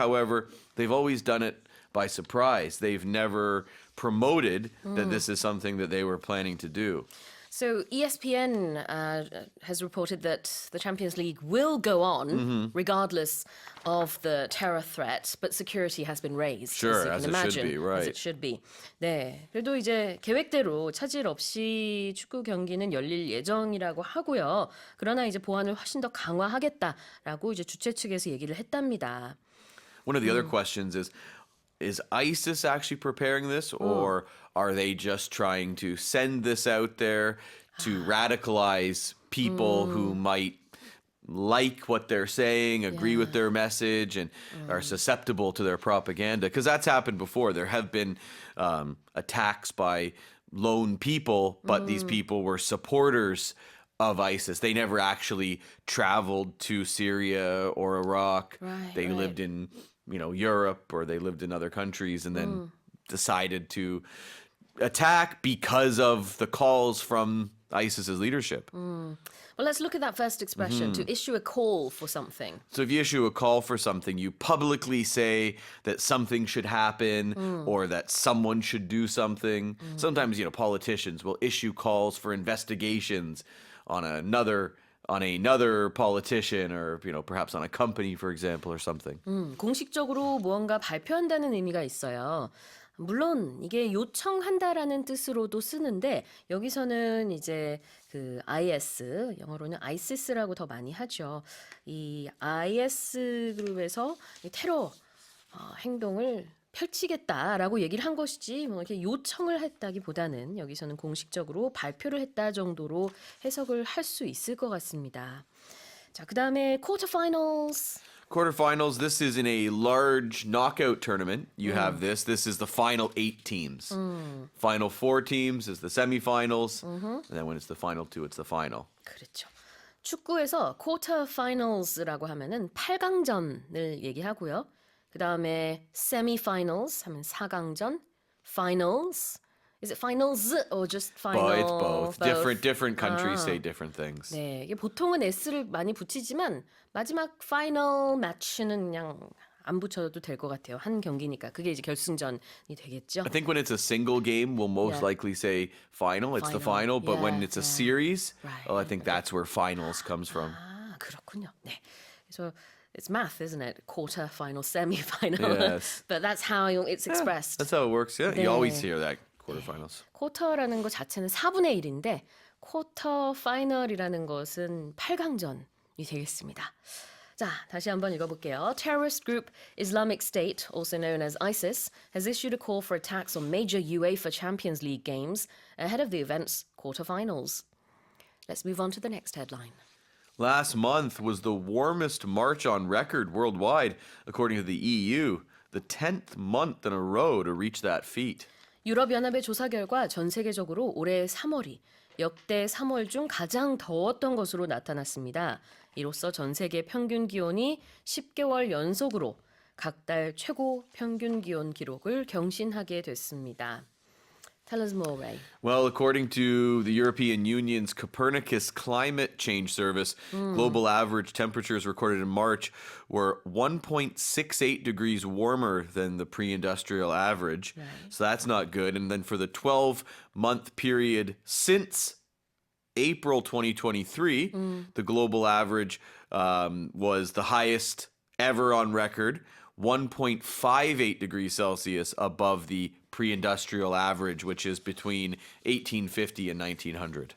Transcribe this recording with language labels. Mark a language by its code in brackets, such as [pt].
[en] However, they've always done it by surprise. They've never promoted that this is something that they were planning to do. So ESPN has reported that the Champions League will go on regardless of the terror threat, but security has been raised. Sure, as you can it should imagine, be, right. As it should be. [ko] 네, 그래도 이제 계획대로 차질 없이 축구 경기는 열릴 예정이라고 하고요. 그러나 이제 보안을 훨씬 더 강화하겠다라고 이제 주최 측에서 얘기를 했답니다. [en] One of the other questions is ISIS actually preparing this, or are they just trying to send this out there to radicalize people who might like what they're saying, agree with their message, and are susceptible to their propaganda? Because that's happened before. There have been attacks by lone people, but these people were supporters of ISIS. They never actually traveled to Syria or Iraq. They lived in Europe, or they lived in other countries and then decided to attack because of the calls from ISIS's leadership. Well, let's look at that first expression, to issue a call for something. So if you issue a call for something, you publicly say that something should happen or that someone should do something. Sometimes, politicians will issue calls for investigations on another politician, or perhaps on a company, for example, or something. [ko] 공식적으로 무언가 발표한다는 의미가 있어요. 물론 이게 요청한다라는 뜻으로도 쓰는데 여기서는 이제 그 IS, 영어로는 ISIS라고 더 많이 하죠. 이 IS 그룹에서 이 테러 행동을 펼치겠다라고 얘기를 한 것이지 뭐 이렇게 요청을 했다기보다는 여기서는 공식적으로 발표를 했다 정도로 해석을 할 수 있을 것 같습니다. 자, 그다음에 quarterfinals. [en] Quarterfinals, this is in a large knockout tournament. You have this. This is the final 8 teams. Final 4 teams is the semifinals. And then when it's the final 2, it's the final. [ko] 그렇죠. 축구에서 quarterfinals라고 하면은 8강전을 얘기하고요. 그다음에 semifinals 하면 4강전, finals. [en] Is it finals or just final? It's both. Different countries say different things. [ko] 네, 이게 보통은 S를 많이 붙이지만 마지막 final match는 그냥 안 붙여도 될 것 같아요. 한 경기니까. 그게 이제 결승전이 되겠죠. [en] I think when it's a single game, we'll most likely say final. It's the final. But when it's a series, I think that's where finals comes from. [ko] 아, 그렇군요. 네. 그래서 [en] it's math, isn't it? Quarter, final, semi-final. Yes. But that's how it's expressed. That's how it works. Yeah, [ko] 네. [en] you always hear that. Quarterfinals. [ko] 쿼터라는 것 자체는 4분의 1인데 쿼터 파이널이라는 것은 8강전이 되겠습니다. 자, 다시 한번 읽어볼게요. [en] Terrorist group Islamic State, also known as ISIS, has issued a call for attacks on major UEFA Champions League games ahead of the event's quarterfinals. Let's move on to the next headline. Last month was the warmest March on record worldwide, according to the EU, the 10th month in a row to reach that feat. [ko] 유럽연합의 조사 결과 전 세계적으로 올해 3월이 역대 3월 중 가장 더웠던 것으로 나타났습니다. 이로써 전 세계 평균 기온이 10개월 연속으로 각 달 최고 평균 기온 기록을 경신하게 됐습니다. [en] Tell us more, Ray. Well, according to the European Union's Copernicus Climate Change Service, global average temperatures recorded in March were 1.68 degrees warmer than the pre-industrial average. Right. So that's not good. And then for the 12-month period since April 2023, the global average was the highest ever on record, 1.58 degrees Celsius above the pre-industrial average, which is between 1850 and 1900.